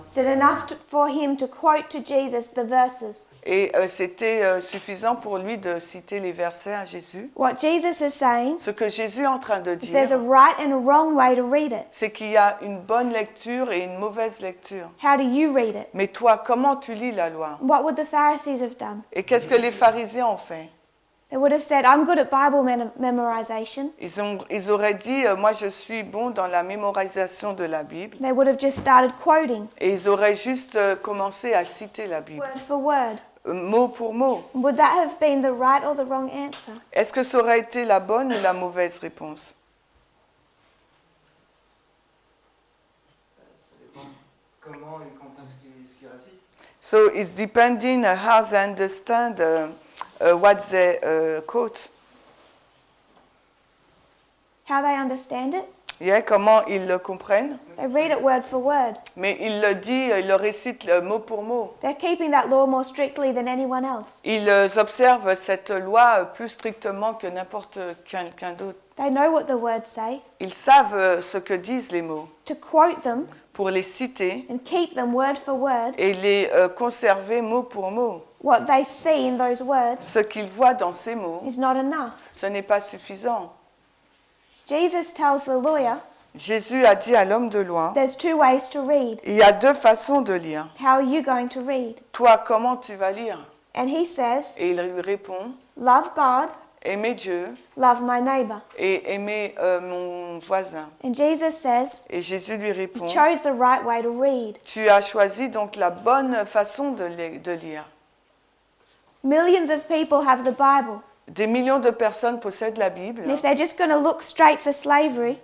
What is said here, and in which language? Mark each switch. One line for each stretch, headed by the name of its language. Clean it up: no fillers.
English: Is it enough for him to quote to Jesus the verses?
French: Et c'était suffisant pour lui de citer les versets à Jésus.
English: What Jesus is saying
French: Ce que Jésus est en train de
English: is there's a
French: dire,
English: right and a wrong way to read it.
French: c'est qu'il y a une bonne lecture et une mauvaise lecture.
English: How do you read it?
French: Mais toi, comment tu lis la loi?
English: What would the Pharisees have done?
French: Et qu'est-ce que les pharisiens ont fait?
English: They would have said, "I'm good at Bible memorization."
French: Ils auraient dit, moi je suis bon dans la mémorisation de la Bible.
English: They would have just started quoting
French: Et ils auraient juste commencé à citer la Bible,
English: word for word.
French: mot pour mot.
English: Would that have been the right or the wrong answer?
French: Est-ce que ça aurait été la bonne ou la mauvaise réponse? ça dépend comment ils comprennent ce qu'ils récitent.
English: So it's depending how they understand what they quote. How they understand it?
French: Yeah, comment ils le comprennent.
English: They read it word for word.
French: Mais il le dit, il le récite mot pour mot.
English: They're keeping that law more strictly than anyone else.
French: Ils observent cette loi plus strictement que n'importe quelqu'un d'autre.
English: They know what the words say.
French: Ils savent ce que disent les mots
English: To quote them
French: pour les citer
English: and keep them word for word,
French: et les conserver mot pour mot.
English: what they see in those words
French: Ce qu'ils voient dans ces mots,
English: is not enough.
French: ce n'est pas suffisant.
English: Jesus tells the lawyer
French: Jésus a dit à l'homme de loi,
English: there's two ways to read.
French: il y a deux façons de lire.
English: How are you going to read?
French: Toi, comment tu vas lire?
English: And he says,
French: Et il lui répond,
English: love God,
French: aimer Dieu
English: love my neighbor.
French: et aimer mon voisin.
English: And Jesus says,
French: Et Jésus lui répond,
English: you chose the right way to read.
French: tu as choisi donc la bonne façon de lire.
English: Millions of people have the Bible.
French: Des millions de personnes possèdent la Bible.
English: And if they're just going to look straight for slavery,